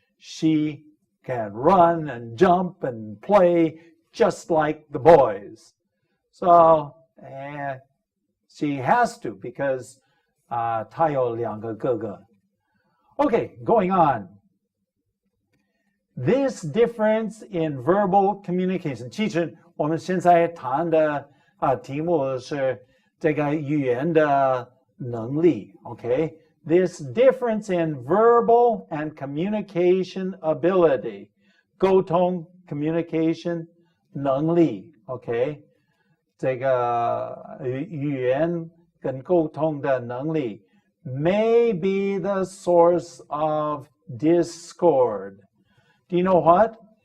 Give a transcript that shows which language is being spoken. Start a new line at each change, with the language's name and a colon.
English: She can run and jump and play just like the boys. So she has to because
Chinese: 她有2个哥哥.
English: Okay, going on. This difference in verbal communication.
Chinese: 其实我们现在谈的题目是这个语言的能力 okay?
English: This difference in verbal and communication ability.
Chinese: 沟通 communication 能力 okay? 这个语言跟沟通的能力
English: may be the source of discord. Do you know what?